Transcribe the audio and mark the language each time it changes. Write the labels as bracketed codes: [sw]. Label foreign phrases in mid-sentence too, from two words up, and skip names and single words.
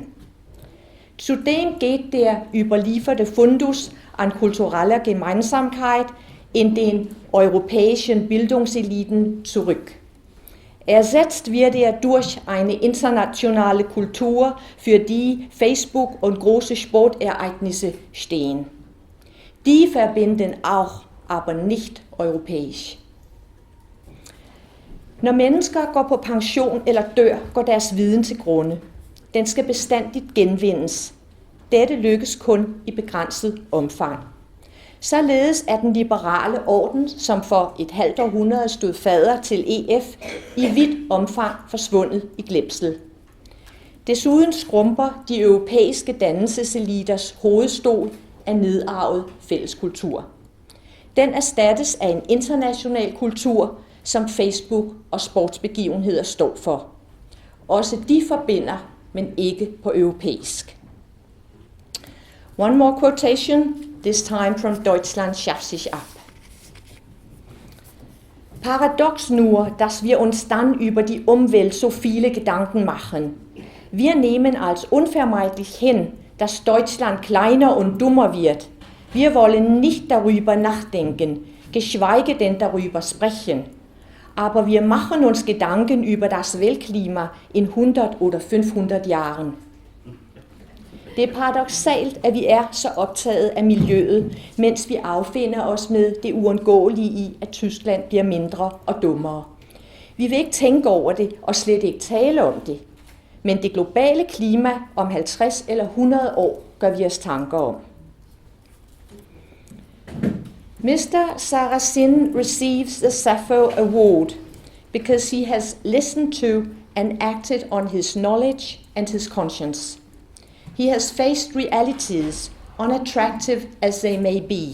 [de] Zudem geht der überlieferte Fundus an kultureller Gemeinsamkeit in den europäischen Bildungseliten zurück. Ersetzt wird durch eine internationale Kultur, für die Facebook und große Sportereignisse stehen. Die verbinden auch, aber nicht europæisk. [da] Når mennesker går på pension eller dør, går deres viden til grunde. Den skal bestandigt genvindes. Dette lykkes kun i begrænset omfang. Således er den liberale orden, som for et halvt århundrede stod fader til EF, i vidt omfang forsvundet i glemsel. Desuden skrumper de europæiske dannelseseliters hovedstol af nedarvet fælleskultur. Den erstattes af en international kultur, som Facebook og sportsbegivenheder står for. Også de forbinder, men ikke på europæisk. [en] One more quotation, this time from Deutschland schafft sich ab. [de] Paradox nur, dass wir uns dann über die Umwelt so viele Gedanken machen. Wir nehmen als unvermeidlich hin, dass Deutschland kleiner und dummer wird. Wir wollen nicht darüber nachdenken, geschweige denn darüber sprechen. Aber wir machen uns Gedanken über das Weltklima in 100 oder 500 Jahren. [da] Det er paradoksalt, at vi er så optaget af miljøet, mens vi affinder os med det uundgåelige i, at Tyskland bliver mindre og dummere. Vi vil ikke tænke over det og slet ikke tale om det. Men det globale klima om 50 eller 100 år gør vi os tanker om. [en] Mr. Sarrazin receives the Sappho Award because he has listened to and acted on his knowledge and his conscience. He has faced realities, unattractive as they may be.